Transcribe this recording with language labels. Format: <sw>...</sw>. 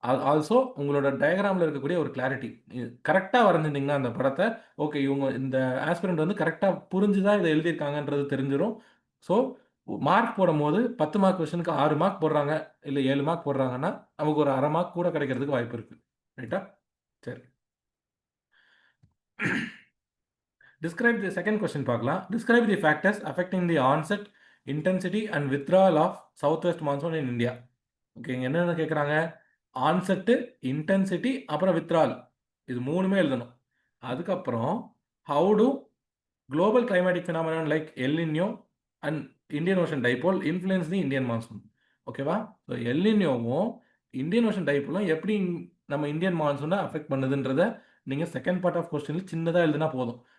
<ta>Also உங்களோட டயக்ராமில் இருக்கக்கூடிய ஒரு கிளாரிட்டி கரெக்டாக வரைஞ்சிருந்தீங்கன்னா அந்த படத்தை, ஓகே இவங்க இந்த ஆஸ்பிரண்ட் வந்து கரெக்டாக புரிஞ்சு தான் இதை எழுதியிருக்காங்கன்றது தெரிஞ்சிடும். ஸோ மார்க் போடும்போது 10 மார்க் கொஸ்டினுக்கு 6 மார்க் போடுறாங்க, இல்லை 7 மார்க் போடுறாங்கன்னா நமக்கு ஒரு அரை மார்க் கூட கிடைக்கிறதுக்கு வாய்ப்பு இருக்குது. ரைட்டா? சரி.</ta> <en>Describe the second question</en> <ta>பார்க்கலாம்.</ta> <en>Describe the factors affecting the onset, intensity and withdrawal of southwest monsoon in India.</en> <ta>Okay, இங்கே என்னென்ன கேட்குறாங்க? ஆன்செட்டு, இன்டென்சிட்டி, அப்புறம் வித்ரால். இது 3மே எழுதணும். அதுக்கப்புறம்</ta> <en>how do global climatic phenomenon like El Nino and Indian Ocean Dipole influence the Indian monsoon. ஓகேவா?</en> <ta>So L நினோவும் Indian ocean டைப்போலும் எப்படி நம்ம இந்தியன் மான்சூனை அஃபெக்ட் பண்ணுதுன்றதை நீங்கள் செகண்ட் பார்ட் ஆஃப் கொஸ்டினில் சின்னதாக எழுதுனா போதும்.</ta>